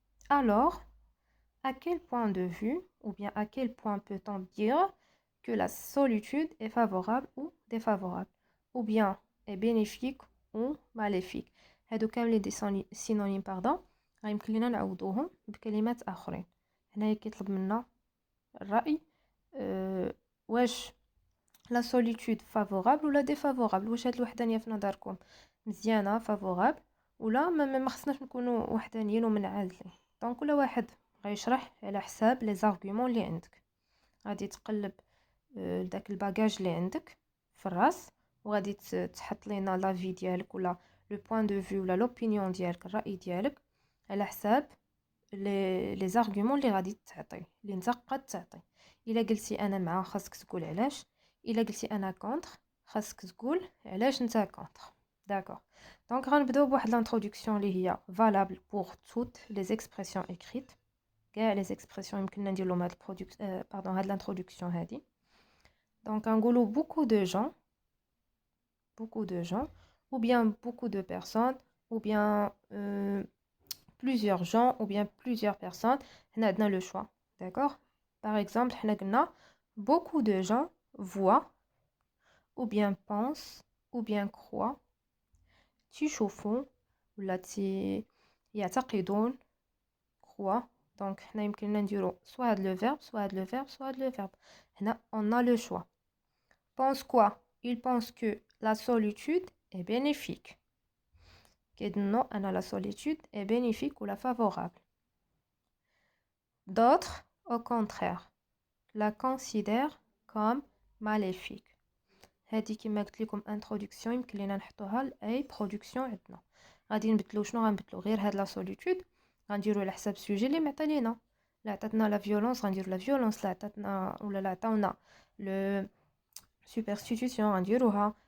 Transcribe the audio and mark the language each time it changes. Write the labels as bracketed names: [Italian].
[French] Alors, à quel point de vue ou bien à quel point peut-on dire que la solitude est favorable ou défavorable, ou bien est bénéfique ou maléfique؟ [Arabic] هادو كاملين دي سينونيم باردون، غيمكن لينا نعوضوهم بكلمات اخرين. هنايا كيطلب منا الرأي، واش لا سوليتود فافورابل ولا ديفافورابل، واش هاد الوحدانيه في نظركم مزيانه فافورابل ولا ما خصناش نكونوا وحدانيين ومنعزلين. دونك كل واحد غيشرح على حساب لي زارغومون اللي عندك. غادي تقلب داك الباجاج اللي عندك في الراس وغادي تحط لينا لافي ديالك ولا لو بوين دو فيو ولا لوبينيون ديالك، الراي ديالك على حساب لي زارغومون اللي غادي تعطي، اللي انت قد تعطي. الا قلتي انا مع، خاصك تقول علاش. الا قلتي انا كونتر، خاصك تقول علاش انت كونتر. داكوغ، دونك غنبداو بواحد لانتروداكسيون اللي هي فالابل بور توت لي زيكسبرسيون اكريت. كاع لي زيكسبرسيون يمكننا ندير لهم هاد هاد لانتروداكسيون هادي. دونك غنقولوا [French] beaucoup de gens ou bien beaucoup de personnes ou bien plusieurs gens ou bien plusieurs personnes. [Arabic] هنا عندنا le choix. [French] D'accord? Par exemple, [Arabic] حنا قلنا [French] beaucoup de gens voient ou bien pensent ou bien croient [Arabic] تيشوفوا ولا يعتقدون [French] croient. Donc [Arabic] حنا يمكننا نديرو [French] soit هاد le verbe soit هاد le verbe soit هاد le verbe. [Arabic] هنا [French] on a le choix. Pense quoi? Il pense que la solitude est bénéfique. Non, la solitude est bénéfique ou la favorable. D'autres, au contraire, la considèrent comme maléfique. [Arabic] هذه كما قلت لكم introduction يمكن لينا نحطوها لاي production عندنا. غادي نبدلو شنو غنبدلو؟ غير هاد لا solitude غنديرو على حساب السوجي اللي معطى لينا. لا عطاتنا لا فيولونس غنديرو لا فيولونس، لا عطاتنا ولا لا عطاونا لو سوبرستيتيسيون غنديروها.